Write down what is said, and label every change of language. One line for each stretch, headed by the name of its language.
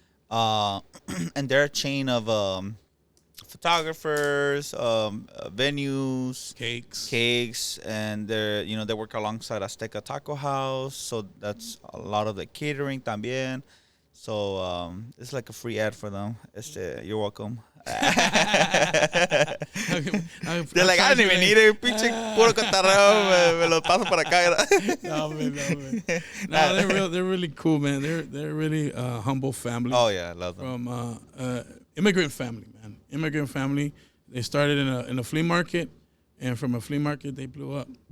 English: And they're a chain of photographers, venues, cakes, and they work alongside Azteca Taco House. So that's a lot of the catering también. So it's like a free ad for them. You're welcome. They're like, I didn't even need it.
Spanish: Pinche Puro Cotorreo, me lo paso por acá.
English: No, man. No, they're really cool, man. They're really humble family. Oh yeah, I love them. From immigrant family, man. Immigrant family. They started in a flea market, and from a flea market they blew up.